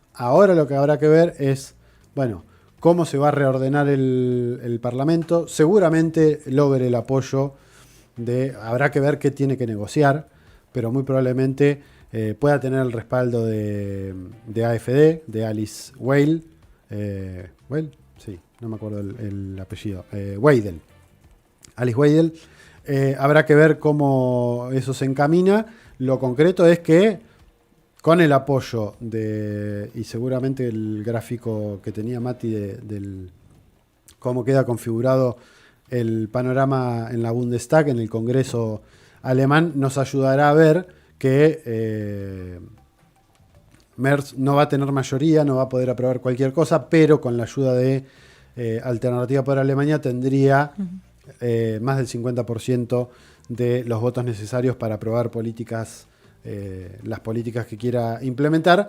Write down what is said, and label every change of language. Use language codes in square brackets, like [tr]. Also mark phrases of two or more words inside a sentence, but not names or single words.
[es] Ahora lo que habrá que ver es, bueno, cómo se va a reordenar el Parlamento. Seguramente logre el apoyo habrá que ver qué tiene que negociar, pero muy probablemente pueda tener el respaldo de AfD, de Alice Weidel. ¿Weidel? Sí, no me acuerdo el apellido. Weidel. Alice Weidel. Habrá que ver cómo eso se encamina. Lo concreto es que con el apoyo y seguramente el gráfico que tenía Mati del cómo queda configurado el panorama en la Bundestag, en el Congreso alemán, nos ayudará a ver que Merz no va a tener mayoría, no va a poder aprobar cualquier cosa, pero con la ayuda de Alternativa por Alemania tendría más del 50% de los votos necesarios para aprobar las políticas que quiera implementar.